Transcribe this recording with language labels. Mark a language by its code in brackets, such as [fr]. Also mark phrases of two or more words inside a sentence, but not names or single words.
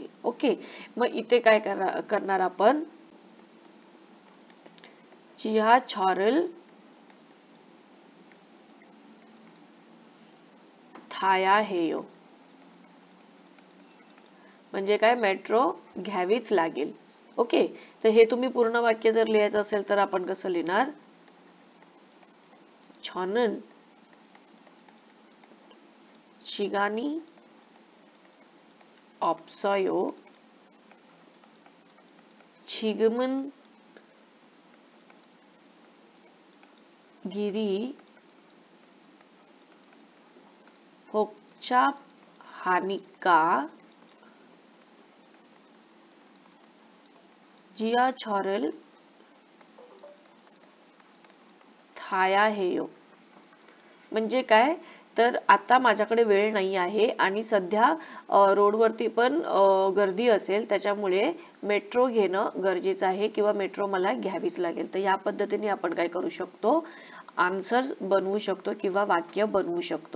[mr] ओके, मग इथे काय करणार आपण, [ko] 지하철을 타야 해요 [mr] म्हणजे काय, मेट्रो घ्यावीच लागेल. ओके, तर हे तुम्ही पूर्ण वाक्य जर लिहायचं असेल तर आपण कसं लिहिणार, [ko] 저는 시간이 없어요 지금은 길이 복잡하니까 지하철을 타야 해요. [mr] म्हणजे काय तर आता माझ्याकडे वेळ नाही आहे आणि सध्या रोडवरती पण गर्दी असेल, त्याच्यामुळे मेट्रो घेणं गरजेचं आहे किंवा मेट्रो मला घ्यावीच लागेल. तर या पद्धतीने आपण काय करू शकतो, आन्सर बनवू शकतो किंवा वाक्य बनवू शकतो.